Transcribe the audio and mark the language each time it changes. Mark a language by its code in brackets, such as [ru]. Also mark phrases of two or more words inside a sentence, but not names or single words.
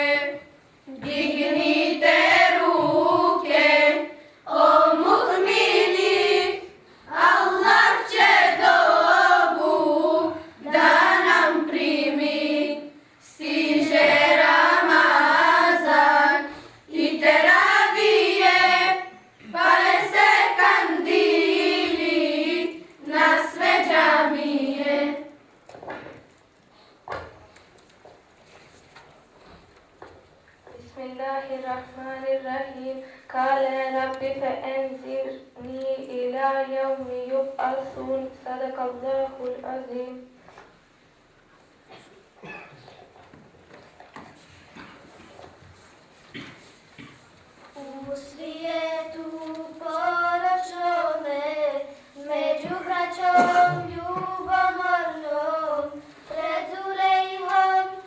[bs] Dignite ruke, o mu'mini, Allah će dovu da nam primi. Stiže Ramazan i teravije, pale se kandili na sve džamije. Bismillahirrahmanirrahim. [ar] قال رب فأنظرني إلى يوم يبعثون. صدق الله العظيم. [bs] U svijetu poročome, među braćom ljubomornom, pred Zulejhom